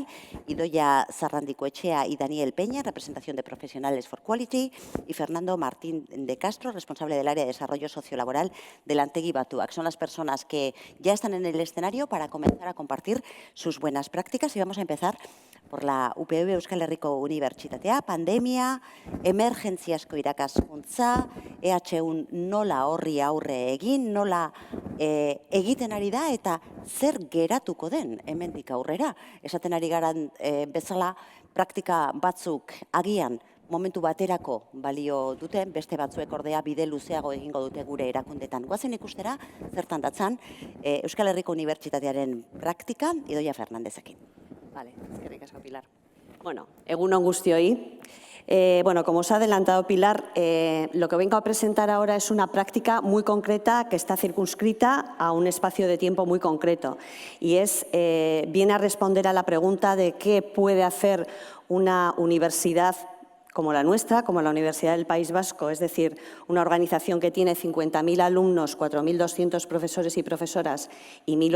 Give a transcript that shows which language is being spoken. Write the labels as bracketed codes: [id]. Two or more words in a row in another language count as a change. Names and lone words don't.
[es] Idoia Sarrandicoechea y Daniel Peña, representación de Profesionales for Quality. Y Fernando Martín de Castro, responsable del área de desarrollo sociolaboral del Antegi Batuak. Son las personas que ya están en el escenario para comenzar a compartir sus buenas prácticas. Y vamos a empezar por la [eu] UPV Euskal Herriko Unibertsitatea, pandemia, emergentziasko irakaskuntza, EH1 nola horri aurre egin, nola egiten ari da eta zer geratuko den hemendik aurrera. Esaten ari garan bezala praktika batzuk agian momentu baterako balio duten, beste batzuek ordea bide luzeago egingo dute gure erakundetan. Goazen ikustera, zertan datzan, Euskal Herriko Unibertsitatearen praktika, Idoia Fernandezekin. Vale, eskerrik asko, Pilar. Bueno, egun on guztioi. [es] Como os ha adelantado Pilar, lo que vengo a presentar ahora es una práctica muy concreta que está circunscrita a un espacio de tiempo muy concreto y viene a responder a la pregunta de qué puede hacer una universidad como la nuestra, como la Universidad del País Vasco, es decir, una organización que tiene 50.000 alumnos, 4.200 profesores y profesoras y